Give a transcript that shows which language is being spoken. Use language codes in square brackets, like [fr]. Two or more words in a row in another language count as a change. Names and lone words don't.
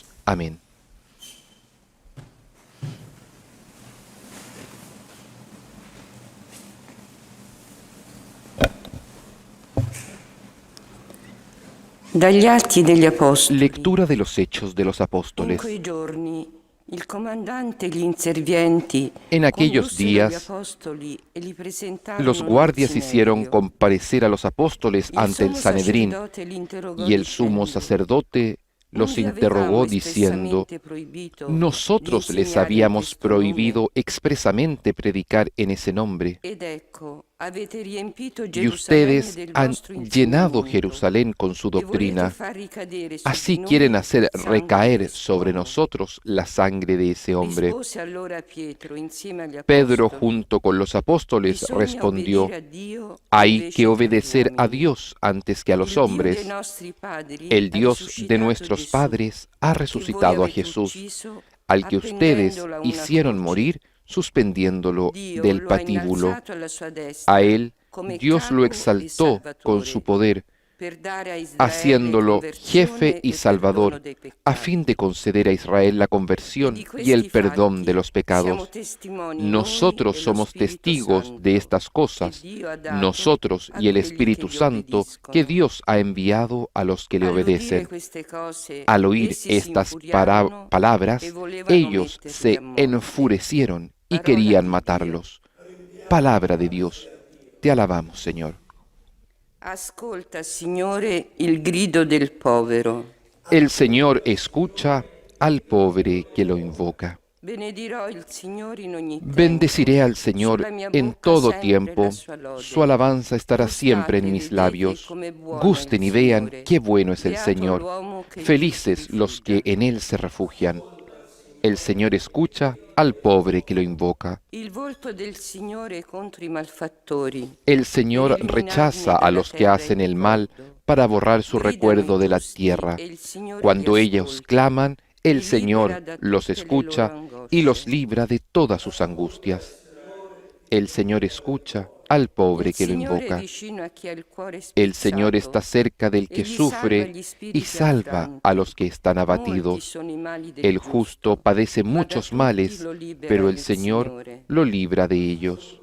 [es] Amén. [it] Dagli Atti degli Apostoli. [es] Lectura de los Hechos de los [it] In [es] Apóstoles. [it] quei giorni il comandante e gli inservienti [es] En aquellos [it] condussero gli [es] días, [it] apostoli e li presentarono [es] los guardias [it] al [es] hicieron [it] Sinedrio. [es] comparecer a los apóstoles [it] Il [es] ante el [it] sommo [es] Sanedrín, [it] sacerdote li interrogò [es] y el sumo [it] dicendo: [es] sacerdote los [it] «Non vi [es] interrogó [it] avevamo [es] diciendo: [it] espressamente proibito [es] nosotros [it] di [es] les [it] insegnare in [es] habíamos [it] questo nome? [es] prohibido expresamente predicar en ese nombre, [it] Ed ecco, avete riempito [es] y [it] Gerusalemme [es] ustedes [it] del [es] han [it] vostro [es] llenado [it] insegnamento [es] Jerusalén con su [it] e volete [es] doctrina. [it] far ricadere su [es] Así [it] di [es] quieren [it] noi [es] hacer [it] il sangue [es] recaer [it] dell'uomo». [es] sobre nosotros la sangre de ese hombre. [it] Rispose allora Pietro insieme agli [es] Pedro, [it] apostoli: [es] junto con los apóstoles, [it] «Bisogna [es] respondió: [it] obbedire a Dio [es] hay [it] invece [es] que [it] che agli [es] obedecer a [it] uomini. [es] Dios antes que a los [it] Il Dio dei [es] hombres. [it] nostri padri [es] El [it] ha [es] Dios de [it] risuscitato [es] nuestros [it] Gesù, [es] padres ha [it] che voi [es] resucitado a [it] avete [es] Jesús, [it] ucciso [es] al que ustedes [it] appendendola a una [es] hicieron [it] croce. [es] morir suspendiéndolo [it] Dio [es] del [it] lo ha [es] patíbulo. [it] innalzato alla sua destra [es] A él [it] come [es] Dios lo [it] capo e [es] exaltó con su [it] salvatore, [es] poder, [it] per dare a Israele [es] haciéndolo [it] conversione [es] jefe y [it] e perdono [es] salvador, [it] dei [es] a [it] peccati. [es] fin de conceder a Israel la [it] E [es] conversión [it] di [es] y el [it] questi [es] perdón de [it] fatti [es] los [it] siamo [es] pecados. [it] testimoni noi [es] Nosotros [it] e lo [es] somos [it] Spirito [es] testigos [it] Santo [es] de estas [it] che [es] cosas, [it] Dio ha dato [es] nosotros [it] a [es] y el [it] quelli che [es] Espíritu [it] gli [es] Santo que [it] obbediscono. [es] Dios ha enviado a los que le [it] All'udire [es] obedecen. [it] queste cose, [es] Al oír [it] essi si [es] estas [it] infuriarono e [es] palabras, [it] volevano [es] ellos [it] metterli [es] se [it] a morte. [es] enfurecieron y [it] Parola [es] querían [it] di [es] matarlos. Palabra de Dios. Te alabamos, Señor. [it] Ascolta, Signore, il grido del povero. [es] El Señor escucha al pobre que lo invoca. [it] Benedirò il Signore in ogni tempo. [es] Bendeciré al Señor [it] Sulla mia [es] en [it] bocca [es] todo [it] sempre [es] tiempo. [it] la sua lode. [es] Su alabanza estará siempre en [it] Gustate, [es] mis [it] vedete [es] labios. [it] come buono [es] Gusten [it] è [es] y [it] il [es] vean [it] Signore. [es] qué bueno es el [it] Beato [es] Señor. [it] l'uomo che in Lui si [es] Felices los que [it] rifugia. [es] en Él se refugian. El Señor escucha al pobre que lo invoca. [it] Il volto del Signore contro i malfattori. [es] El Señor [it] Per eliminarne [es] rechaza a [it] dalla [es] los que [it] terra [es] hacen [it] il [es] el mal [it] ricordo. [es] para borrar su [it] Gridano [es] recuerdo [it] i [es] de la [it] giusti [es] tierra. [it] e il Signore [es] Cuando [it] li [es] ellos [it] ascolta. [es] claman, el [it] Li libera [es] Señor [it] da [es] los [it] tutte le [es] escucha [it] loro [es] y los [it] angosce. [es] libra de todas sus angustias. El Señor escucha al pobre [it] Il [es] que lo [it] Signore è [es] invoca. [it] vicino a chi ha il cuore [es] El Señor [it] spezzato. [es] está cerca del que [it] Egli salva [es] sufre [it] gli [es] y [it] spiriti [es] salva [it] affranti. [es] a los que están [it] Molti [es] abatidos. [it] sono i mali del [es] El justo padece [it] ma da [es] muchos [it] tutti [es] males, [it] lo libera [es] pero el [it] il [es] Señor [it] Signore. [es] lo libra de ellos.